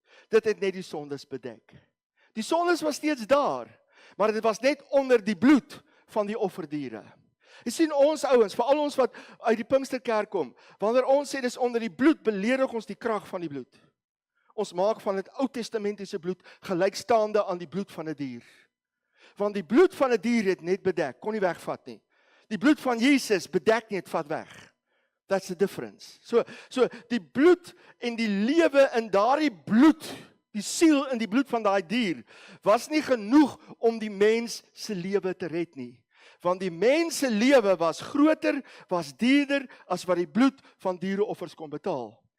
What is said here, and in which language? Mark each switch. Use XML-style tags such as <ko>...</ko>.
<af>Dit het net die sondes bedek. Die sondes was steeds daar, maar dit was net onder die bloed van die offerdiere. Jy sien ons ouens, veral ons wat uit die Pinksterkerk kom, wanneer ons sê dis onder die bloed, beledig ons die krag van die bloed. Ons maak van dit Ou Testamentiese bloed gelykstaande aan die bloed van 'n dier. Want die bloed van 'n dier het net bedek, kon nie wegvat nie. Die bloed van Jesus bedek nie, het vat weg.</af> <en>That's the difference.</en> <af>So die bloed en die lewe in daardie bloed, die siel in die bloed van daai dier, was nie genoeg om die mens se lewe te red nie. Want die mens se lewe was groter, was duurder as wat die bloed van diereoffers kon betaal.</af>